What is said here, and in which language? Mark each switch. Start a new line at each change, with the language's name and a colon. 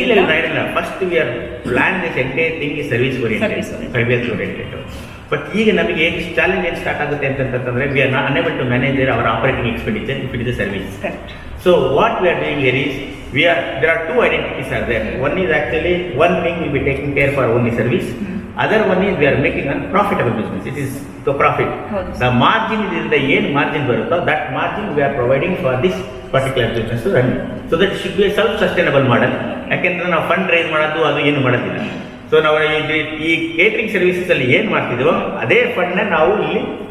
English: ಇಲ್ಲ, first we are plan this entire thing is service oriented.
Kannada: But ಈಗ ನಮಗೆ ಏನು ಚಾಲೆಂಜ್ ಏನು ಸ್ಟಾರ್ಟ್ ಆಗುತ್ತೆ ಅಂತಂತಂದ್ರೆ
English: We are not unable to manage our operating expenditure if it is a service. So what we are doing here is there are two identities are there. One is actually one thing will be taking care for only service. Other one is we are making a profitable business. It is the profit. The margin is the end margin
Kannada: ಬರುತ್ತೋ
English: that margin we are providing for this particular business to run. So that should be a self-sustainable model.
Kannada: ಯಾಕೆಂದ್ರೆ ನಾವು fund raise ಮಾಡೋದು ಅದು ಏನು ಮಾಡೋದಿಲ್ಲ. So ನಾವು ಈ catering services ಅಲ್ಲಿ ಏನು ಮಾಡ್ತಿದ್ವೋ ಅದೇ ಫಂಡ್ನ ನಾವು ಇಲ್ಲಿ